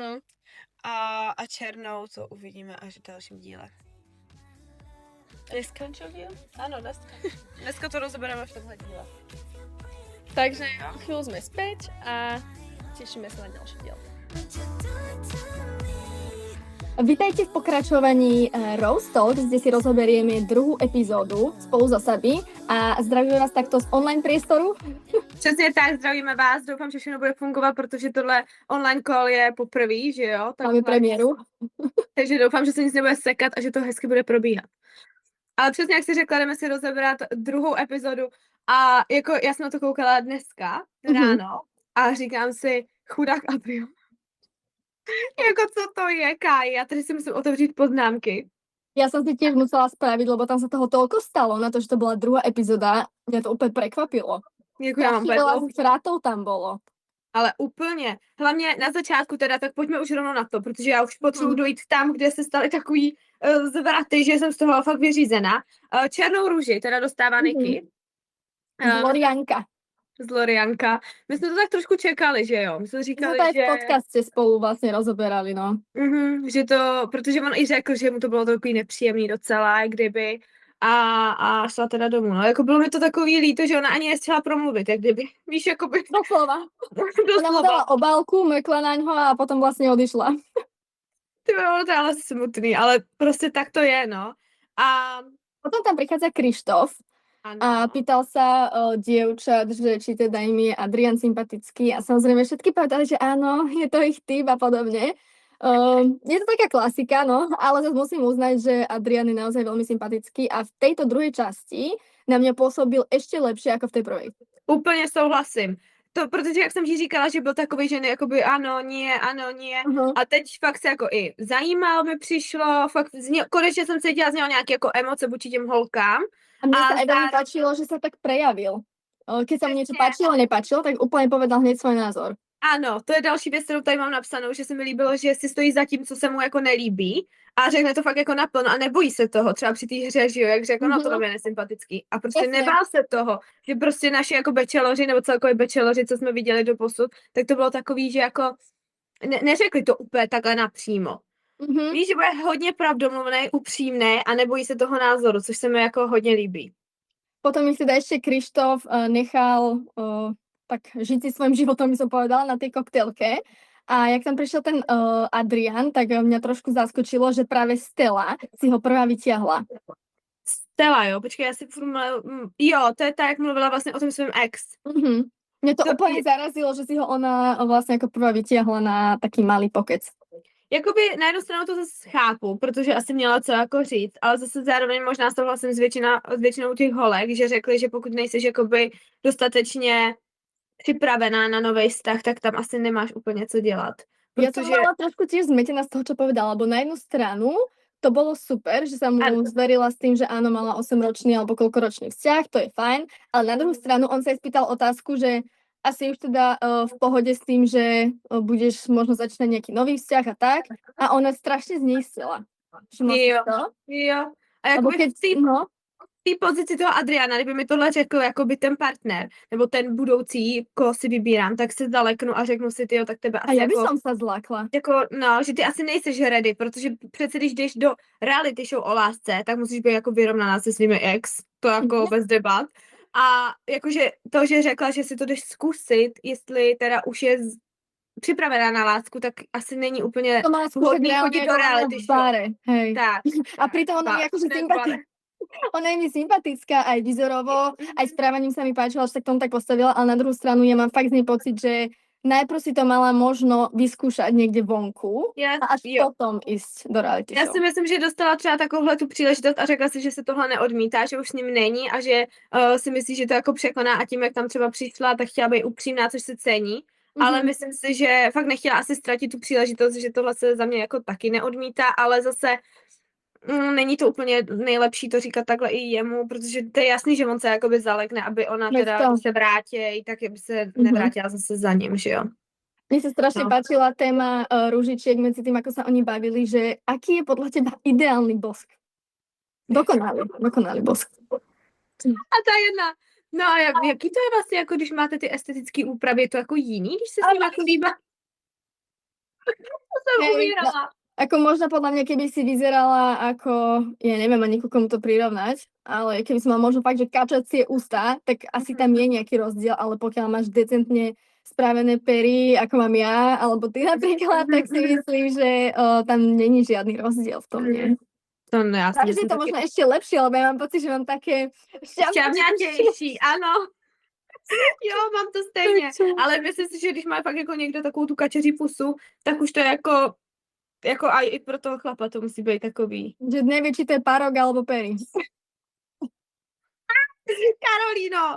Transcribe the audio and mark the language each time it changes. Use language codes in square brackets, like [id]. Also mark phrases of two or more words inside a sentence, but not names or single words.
[sk] Áno. [cs] A černou to uvidíme až v dalším díle. Neskončil díl? Ano, dneska. Dneska to rozebereme v tomhle díle. [sk] Takže chvíľu sme späť a tešíme sa na ďalší diel. Vítajte v pokračovaní Rose Talks, kde si rozoberieme druhú epizódu spolu so Sabi a zdravíme vás takto z online priestoru. [cs] Přesně tak, zdravíme vás, doufám, že všechno bude fungovat, protože tohle online call je poprvé, že jo? Máme premiéru. Takže doufám, že se nic nebude sekat a že to hezky bude probíhat. Ale přesně jak jsi řekla, jdeme si rozebrat druhou epizodu a jako já jsem na to koukala dneska ráno a říkám si, chudák Adrian. Jako co to je, Káji? Já tady si musím otevřít poznámky. [sk] Ja som si tiež musela spraviť, lebo tam sa toho toľko stalo na to, že to bola druhá epizóda. Mňa to úplne prekvapilo. [cs] Jako já mám [sk] Strašne veľa [cs] úplně [sk] zvratov tam bolo. [cs] ale úplně. Hlavně na začátku teda, tak pojďme už rovnou na to, protože já už potřebuji dojít tam, kde se staly takový zvraty, že jsem z toho fakt vyřízená. Černou růži teda dostává Niky. Glorianka. Z Lorianka. My jsme to tak trošku čekali, že jo? My jsme My [sk] sme [cs] říkali, [sk] to aj v [cs] že... [sk] podcaste spolu vlastne rozoberali, no. [cs] Že to, protože on i řekl, že mu to bylo takový nepříjemný docela, kdyby a šla teda domů. No, jako bylo mi to takový líto, že ona ani nestihla promluvit, jak kdyby, víš, jakoby... Doslova. Ona mu Doslova. dala obálku, [sk] mrkla na ňo a potom vlastne odišla. [cs] Ty bylo to ale smutný, ale prostě tak to je, no. A [sk] Potom tam prichádza Krištof [cs] ano. [sk] a pýtal sa dievčat, že či teda im je Adrian sympatický a samozrejme všetky povedali, že áno, je to ich typ a podobne. Je to taká klasika, no, ale zase musím uznať, že Adrian je naozaj veľmi sympatický a v tejto druhej časti na mňa pôsobil ešte lepšie ako v tej prvej. [cs] Úplně souhlasím. To, protože jak jsem ti říkala, že byl takový, že ne, jakoby ano, nie. A teď fakt se jako i zajímal mi přišlo, fakt konečně jsem cítila z něho nějaké jako emoce vůči těm holkám. [sk] A mne A sa aj veľmi [cs] zároveň- [sk] páčilo, že sa tak prejavil. Keď sa mu niečo Presne. páčilo, nepáčilo, tak úplne povedal hneď svoj názor. [cs] Ano, to je další věc, kterou tady mám napsanou, že se mi líbilo, že si stojí za tím, co se mu jako nelíbí a řekne to fakt jako naplno a nebojí se toho, třeba při té hře, že jo, jak řekl, no to je nesympatický. A prostě Jasně. nebál se toho, že prostě naši jako becheloři nebo celkově becheloři, co jsme viděli do posud, tak to bylo takový, že jako neřekli to úplně takhle napřímo. Mhm. Víš, že bude hodně pravdomluvný, upřímný a nebojí se toho názoru, což se mi jako hodně líbí. [sk] Potom ich teda ešte Krištof nechal tak žiť si svojím životom, by som povedala, na tej koktélke. A jak tam prišiel ten Adrian, tak mňa trošku zaskočilo, že práve Stella si ho prvá vytiahla. Stella, [cs] jo, počkej, já si jo, to je tak, jak mluvila vlastně o tom svém ex. [sk] Mhm. Mne to [cs] To [sk] úplne [cs] je- [sk] zarazilo, že si ho ona vlastne ako prvá vytiahla na taký malý pokec. [cs] Jakoby na jednu stranu to zase chápu, protože asi měla co jako říct, ale zase zároveň možná souhlasím s většinou těch holek, že řekli, že pokud nejseš jakoby dostatečně připravená na nový vztah, tak tam asi nemáš úplně co dělat. [sk] Ja som [cs] Protože [sk] bola trošku tiež zmetená z toho, čo povedala, lebo na jednu stranu to bolo super, že sa mu Áno. zverila s tým, že áno, mala 8-ročný alebo koľkoročný vzťah, to je fajn, ale na druhú stranu on sa jej spýtal otázku, že asi už teda v pohode s tým, že budeš možno začínať nejaký nový vzťah a tak, a ona strašne zneistila. Všimla si [cs] Jo. [sk] to? [cs] jo. A [sk] Lebo [cs] jakoby [sk] keď, [cs] v té pozici toho Adriana, kdyby mi tohle řekl jakoby ten partner, nebo ten budoucí, koho si vybírám, tak se zaleknu a řeknu si, tyjo, tak tebe a asi [sk] ja by [cs] jako... [sk] som sa zlákla. [cs] Jako, no, že ty asi nejseš ready, protože přece když jdeš do reality show o lásce, tak musíš být jako vyrovnaná se svými ex, to jako bez debat. A jakože to, že řekla, že si to jdeš zkusit, jestli teda už je připravená na lásku, tak asi není úplně [sk] To mala skúšať [cs] vhodný [sk] reálne [cs] chodit do [sk] ako [cs] reality [sk] v [cs] show. [sk] bare. Hej. Tak. A pritom ona je akože sympatická. Ona je mi sympatická aj výzorovo, aj správaním sa mi páčilo, že sa k tomu tak postavila, ale na druhú stranu ja mám fakt z nej pocit, že najprv si to mala možno vyskúšať niekde vonku a až potom ísť do reality [cs] Já [sk] show. [cs] si myslím, že dostala třeba takovouhle tu příležitost a řekla si, že se tohle neodmítá, že už s ním není a že si myslí, že to jako překoná a tím, jak tam třeba přišla, tak chtěla být upřímná, což se cení. Ale myslím si, že fakt nechtěla asi ztratit tu příležitost, že tohle se za mě jako taky neodmítá, ale zase není to úplně nejlepší to říkat takhle i jemu, protože to je jasný, že on se jakoby zalekne, aby ona [sk] Veď [cs] teda [sk] to. [cs] když se vrátí, tak by se nevrátila zase za ním, že jo. [sk] Mne sa strašne [cs] No. [sk] páčila téma ružičiek medzi tým, ako sa oni bavili, že aký je podľa teba ideálny bosk? Dokonalý bosk. [cs] A ta jedna, no a jaký to je vlastně, jako když máte ty estetické úpravy, je to jako jiný, když se s ním jako líbá? To jsem [sk] Hej, [cs] umírala. [sk] Ako možno podľa mňa, keby si vyzerala ako, ja neviem ani ku komu to prirovnať, ale keby si mal možno fakt, že kačacie ústa, tak asi tam je nejaký rozdiel, ale pokiaľ máš decentne spravené pery, ako mám ja, alebo ty napríklad, tak si myslím, že tam není žiadny rozdiel v tom, nie? [cs] To ne, já si [sk] Takže [cs] myslím [sk] je to [cs] taky [sk] možno ešte lepšie, lebo ja mám pocit, že mám také [cs] šťavňatější, ano. Jo, mám to stejně. Ale myslím si, že když má fakt jako někdo takovou tu kačeří pusu, tak už to je jako a i pro toho chlapa to musí být takový. [sk] Že nevie, či to je párok alebo pery. [cs] Karolíno!